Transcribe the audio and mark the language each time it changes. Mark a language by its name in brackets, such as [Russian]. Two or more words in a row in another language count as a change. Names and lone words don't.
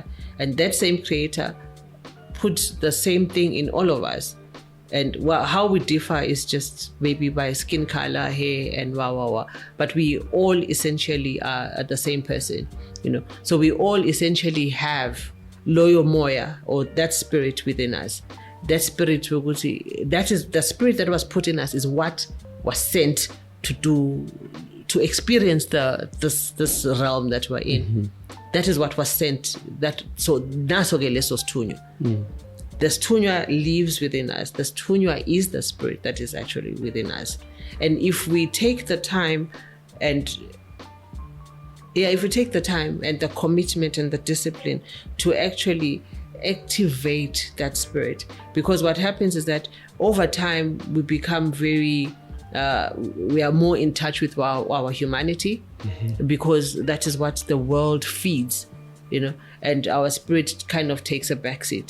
[English] And that same Creator puts the same thing in all of us. And how we differ is just maybe by skin color, hair, and but we all essentially are the same person, So we all essentially have [Zulu] loyo moya, [English] or that spirit within us. That spirit, that is the spirit that was put in us, is what was sent to experience this realm that we're in. That is what was sent. [Zulu] So naso-ke leso sithunywa. [English] The Sethunya lives within us. The Sethunya is the spirit that is actually within us. And if we take the time and the commitment and the discipline to actually activate that spirit, because what happens is that over time we become we are more in touch with our humanity, because that is what the world feeds, and our spirit kind of takes a backseat.